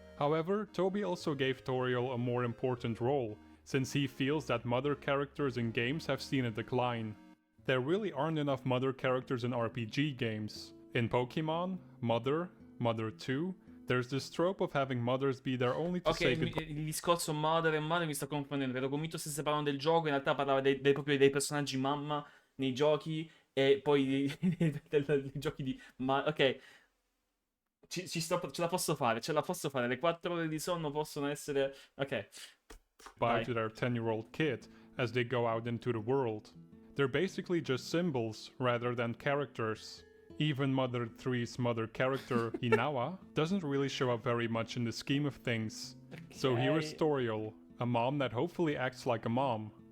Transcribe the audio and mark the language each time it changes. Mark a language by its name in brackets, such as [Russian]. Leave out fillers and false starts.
[English] However, Toby also gave Toriel a more important role, since he feels that mother characters in games have seen a decline. There really aren't enough mother characters in RPG games. In Pokemon, Mother, Mother 2, there's this trope of having mothers be there only to say goodbye. [Italian] Il discorso Mother e Mother mi sta confondendo. Ero convinto stesse parlando del gioco, in realtà parlava proprio dei personaggi mamma nei giochi e poi dei giochi di... ok. Ce la posso fare, le 4 ore di sonno possono essere... Ok. [English] Bye to their 10-year-old kid as they go out into the world. They're basically just symbols rather than characters. Even Mother 3's mother character, Hinawa, doesn't really show up very much in the scheme of things. So here is Toriel, a mom that hopefully acts like a mom.